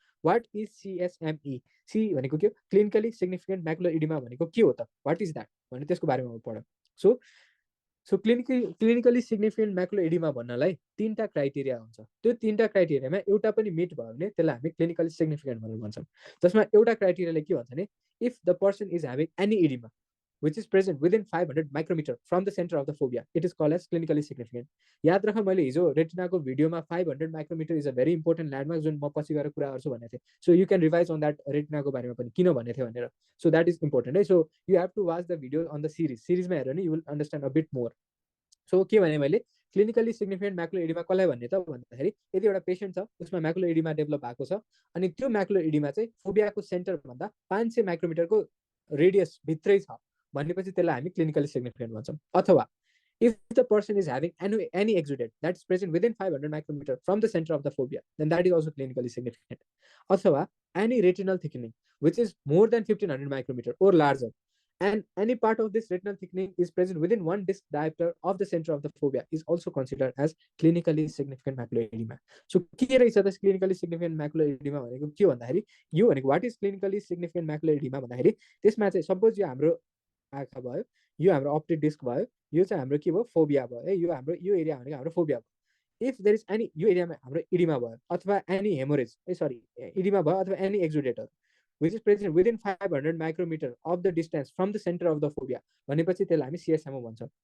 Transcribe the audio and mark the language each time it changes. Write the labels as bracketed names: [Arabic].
[English] What is CSME? [Nepali] C भनेको के हो? क्लिनिकली सिग्निफिकेन्ट म्याकुलर एडिमा भनेको के हो त? [English] what is that [Nepali] भने त्यसको बारेमा पढौँ। So so clinically significant macular oedema भन्नलाई तीनटा क्राइटेरिया हुन्छ। त्यो तीनटा क्राइटेरियामा एउटा पनि मिट भयो भने त्यसलाई हामी क्लिनिकली सिग्निफिकेन्ट भनेर भन्छौँ। जसमा एउटा क्राइटेरियाले के भन्छ भने [English] If the person is having any oedema which is present within 500 micrometer from the center of the fovea, it is called as clinically significant. [Nepali] याद राख मैले हिजो रेटिनाको भिडियोमा [English] 500 micrometer is a very important landmark [Nepali] जुन म पछि गएर कुरा गर्छु भनेको थिएँ। [English] so you can revise on that [Nepali] रेटिनाको बारेमा पनि किन भनेको थिएँ भनेर। [English] So that is important है। So you have to watch the video on the सिरिजमा [Nepali] हेऱ्यो भने [English] You will understand a bit more. [Nepali] So के भने मैले क्लिनिकली सिग्निफिकेन्ट म्याकुलर एडिमा कसलाई भन्ने त भन्दाखेरि यदि एउटा पेसेन्ट छ उसमा म्याकुलर एडिमा डेभलप भएको छ अनि त्यो म्याकुलर एडिमा चाहिँ फोबियाको सेन्टरभन्दा 500 माइक्रोमिटरको रेडियस भित्रै छ भनेपछि त्यसलाई हामी क्लिनिकली सिग्निफिकेन्ट भन्छौँ। [English] अथवा if the person is having any exudate that is present within 500 micrometer from the center of the fovea, then that is also clinically significant. अथवा any retinal thickening which is more than 1500 micrometer or larger and any part of this retinal thickening is present within one disc diameter of the center of the fovea is also considered as clinically significant macular edema. [Nepali] So के रहेछ त clinically significant macular edema भनेको के भन्दाखेरि यो भनेको [English] what is clinically significant macular edema [Nepali] भन्दाखेरि त्यसमा चाहिँ सपोज यो हाम्रो आँखा भयो, यो हाम्रो अप्टिक डिस्क भयो, यो चाहिँ हाम्रो के भयो फोबिया भयो है, यो हाम्रो यो एरिया भनेको हाम्रो फोबिया भयो। [English] if there is any [Nepali] यो एरियामा हाम्रो इडिमा भयो [English] अथवा any haemorrhage oedema भयो अथवा any exudate which is present within 500 micrometer of the distance from the center of the fovea [Nepali] भनेपछि त्यसलाई हामी CSMO भन्छौँ।